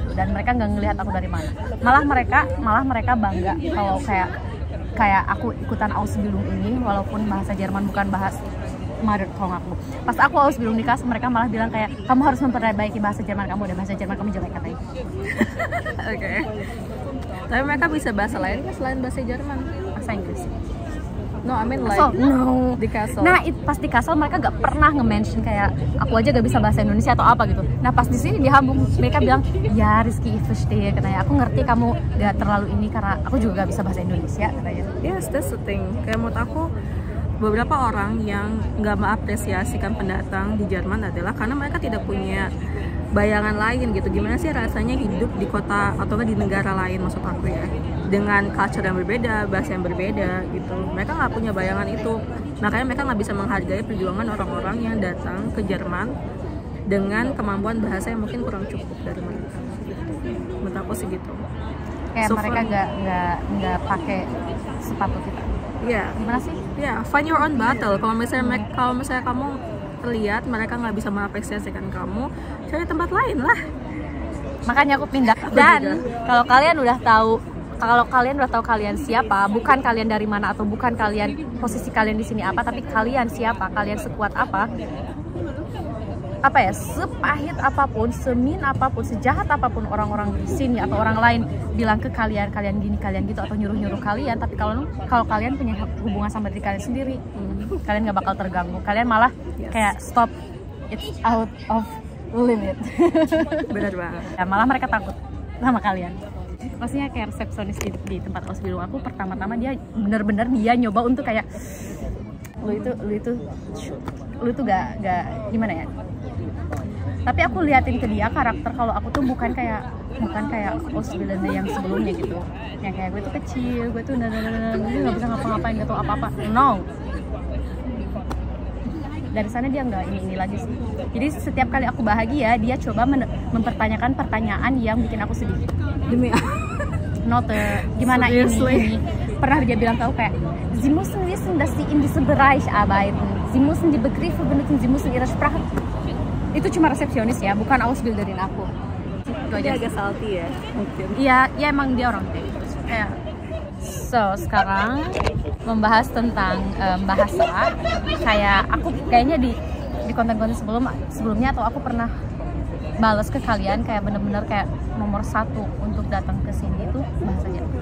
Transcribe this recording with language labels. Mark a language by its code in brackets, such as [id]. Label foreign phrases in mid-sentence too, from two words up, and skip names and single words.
[id] Dan mereka nggak ngelihat aku dari mana, malah mereka bangga kalau kayak aku ikutan Ausbildung ini, walaupun bahasa Jerman bukan bahasa [en] mother tongue [id] aku. Pas aku Ausbildung di Kassel, mereka malah bilang kayak kamu harus memperbaiki bahasa Jerman kamu, dan bahasa Jerman kamu jelek katanya. Oke. Tapi mereka bisa bahasa lain kan selain bahasa Jerman? Bahasa Inggris. [en] No, I mean like no. [id] Di Kassel. Nah, pas di Kassel mereka gak pernah nge-mention kayak aku aja gak bisa bahasa Indonesia atau apa gitu. Nah, pas di sini di Hamburg mereka bilang, "Ya, Rizky, [de] ich verstehe," [id] katanya. "Aku ngerti kamu gak terlalu ini karena aku juga gak bisa bahasa Indonesia," katanya. [en] Yes, that's the thing. [id] Kayak menurut aku beberapa orang yang nggak mengapresiasikan pendatang di Jerman adalah karena mereka tidak punya bayangan lain gitu, gimana sih rasanya hidup di kota atau di negara lain, maksud aku ya, dengan culture yang berbeda, bahasa yang berbeda gitu. Mereka nggak punya bayangan itu, makanya mereka nggak bisa menghargai perjuangan orang-orang yang datang ke Jerman dengan kemampuan bahasa yang mungkin kurang cukup dari mereka. Menurut aku sih gitu. Kayak mereka nggak pakai sepatu kita. Iya. Gimana sih? Iya, [en] find your own battle. [id] Kalau misalnya kamu lihat mereka nggak bisa mengapresiasikan kamu, cari tempat lain lah. Makanya aku pindah. Dan kalau kalian udah tahu kalian siapa, bukan kalian dari mana atau bukan kalian posisi kalian di sini apa, tapi kalian siapa, kalian sekuat apa ya, sepahit apapun, semin apapun, sejahat apapun orang-orang di sini atau orang lain bilang ke kalian gini, kalian gitu, atau nyuruh kalian, tapi kalau kalian punya hubungan sama diri kalian sendiri, kalian nggak bakal terganggu, kalian malah kayak [en] stop, it's out of limit. [id] Benar banget. Ya, malah mereka takut sama kalian. Maksudnya kayak resepsionis di tempat Ausbildung aku, pertama-tama dia bener-bener dia nyoba untuk kayak lu itu gak gimana ya, tapi aku liatin ke dia karakter kalau aku tuh bukan kayak Ausbildung yang sebelumnya gitu, yang kayak gue tuh kecil, gue tuh nggak bisa ngapa-ngapain, gak tau apa-apa. No, dari sana dia nggak ini lagi sih. Jadi setiap kali aku bahagia, dia coba mempertanyakan pertanyaan yang bikin aku sedih. Demi gimana ini? Pernah dia bilang tahu kayak, [de] "Sie müssen wissen, dass Sie in diesem Bereich arbeiten." Sie müssen die Begriffe benutzen, Sie müssen ihre Sprache. [id] Itu cuma resepsionis ya, bukan Ausbilderin aku. Itu Dia aja. agak salty ya mungkin. Iya, ya emang dia orang kayak gitu. Kayak so, sekarang membahas tentang bahasa. Kayak aku kayaknya di konten-konten sebelumnya atau aku pernah balas ke kalian kayak bener-bener kayak nomor 1 untuk datang ke sini itu bahasa Jerman.